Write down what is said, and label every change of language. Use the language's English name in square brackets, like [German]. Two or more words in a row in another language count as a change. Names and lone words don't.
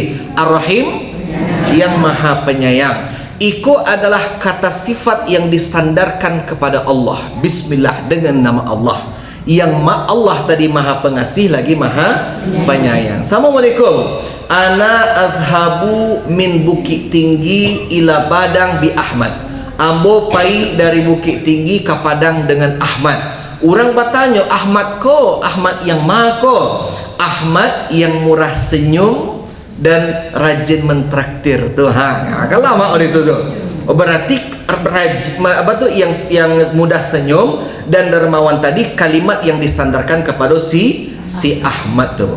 [Indonesian] Ar-Rahim yang Maha Penyayang. Itu adalah kata sifat yang disandarkan kepada Allah. Bismillah, dengan nama Allah. Yang Allah tadi Maha Pengasih lagi Maha Penyayang. Assalamualaikum. [Arabic] Ana azhabu min Bukit Tinggi ila Padang bi Ahmad. [Minangkabau] Ambo pai dari Bukit Tinggi ke Padang dengan Ahmad. [Indonesian] Orang bertanya, Ahmad ko? Ahmad yang mana ko? Ahmad yang murah senyum dan rajin mentraktir tuh. Kan lama itu tuh. Berarti apa tuh yang mudah senyum dan dermawan tadi kalimat yang disandarkan kepada si Ahmad tuh.